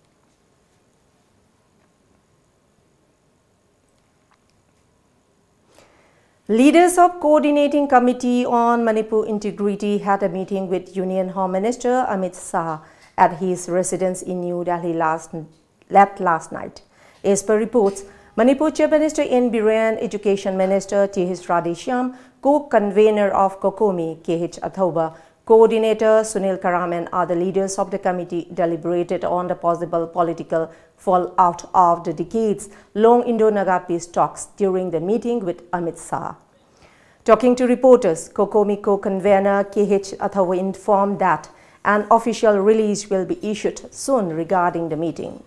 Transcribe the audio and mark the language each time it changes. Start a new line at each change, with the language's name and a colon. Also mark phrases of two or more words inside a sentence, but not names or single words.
English: Leaders of Coordinating Committee on Manipur Integrity had a meeting with Union Home Minister Amit Shah at his residence in New Delhi last night. As per reports, Manipur Chief Minister in Biren, Education Minister T.H. Radheshyam, co-convener of COCOMI K.H. Athoba, Coordinator Sunil Karam and other leaders of the committee deliberated on the possible political fallout of the decades-long Indo-Naga peace talks during the meeting with Amit Shah. Talking to reporters, COCOMI co-convener K.H. Athoba informed that an official release will be issued soon regarding the meeting.